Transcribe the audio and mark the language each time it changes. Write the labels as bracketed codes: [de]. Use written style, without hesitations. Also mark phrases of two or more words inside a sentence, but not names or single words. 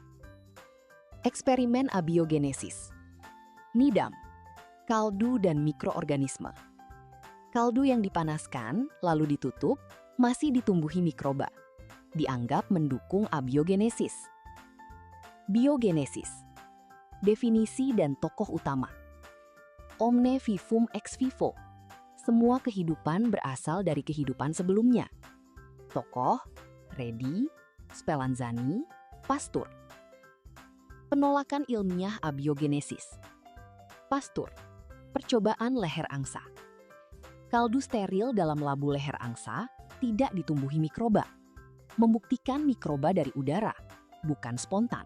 [id] Eksperimen abiogenesis. Needham, kaldu dan mikroorganisme. Kaldu yang dipanaskan lalu ditutup masih ditumbuhi mikroba. Dianggap mendukung abiogenesis. Biogenesis. Definisi dan tokoh utama. [la] Omne vivum ex vivo. [id] Semua kehidupan berasal dari kehidupan sebelumnya. Tokoh, Redi, Spallanzani, Pasteur. Penolakan ilmiah abiogenesis. Pasteur. Percobaan leher angsa. Kaldu steril dalam labu leher angsa tidak ditumbuhi mikroba, membuktikan mikroba dari udara, bukan spontan.